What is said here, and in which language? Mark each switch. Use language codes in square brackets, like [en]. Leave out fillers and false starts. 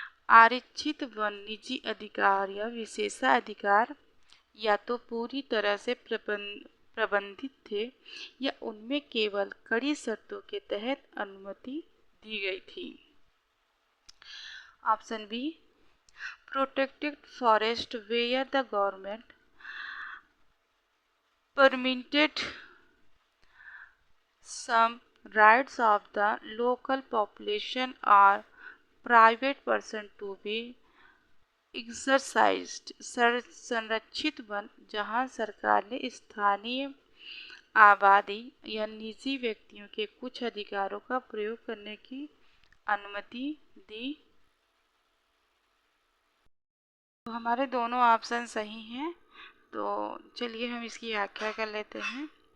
[hi] आरक्षित वन निजी अधिकार या विशेषाधिकार या तो पूरी तरह से प्रबंधित थे या उनमें केवल कड़ी शर्तों के तहत अनुमति दी गई थी। Option B, [en] protected forest where the government permitted some rights of the local population or private person to be exercised। [hi] संरक्षित वन जहां सरकार ने स्थानीय आबादी या निजी व्यक्तियों के कुछ अधिकारों का प्रयोग करने की अनुमति दी। तो हमारे दोनों ऑप्शन सही हैं। तो चलिए हम इसकी व्याख्या कर लेते हैं।